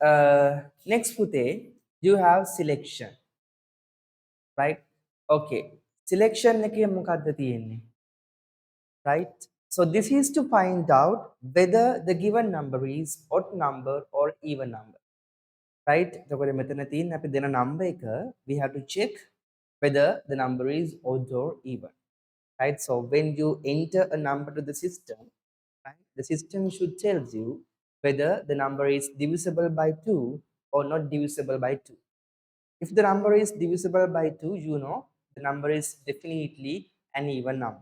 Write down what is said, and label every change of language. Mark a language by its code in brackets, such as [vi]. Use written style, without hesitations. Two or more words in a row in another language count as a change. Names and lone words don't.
[en] Next, Pute, you have selection. Right. Okay. [si] Selection එක මොකක්ද තියෙන්නේ? [en] Right. So this is to find out whether the given number is odd number or even number. Right. [si] එතකොට මෙතන තියෙන අපි දෙන number එක [en] we have to check whether the number is odd or even. Right. So when you enter a number to the system, right, the system should tell you whether the number is divisible by 2 or not divisible by 2. If the number is divisible by 2, you know the number is definitely an even number.